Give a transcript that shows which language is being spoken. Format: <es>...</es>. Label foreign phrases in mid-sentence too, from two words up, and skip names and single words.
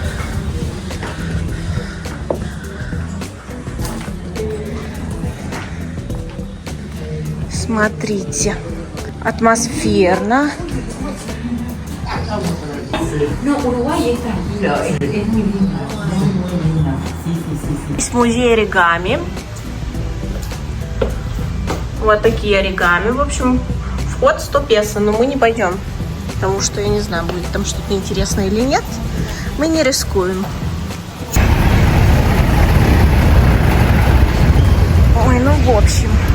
<ru>Смотрите. Атмосферно.</ru> <es>No, Uruguay es tranquilo, es muy lindo, muy lindo.</es> <ru>Есть музей оригами. Вот такие оригами. В общем, вход 100 песо, но мы не пойдем. Потому что, я не знаю, будет там что-то интересное или нет. Мы не рискуем. Ой, ну в общем.</ru>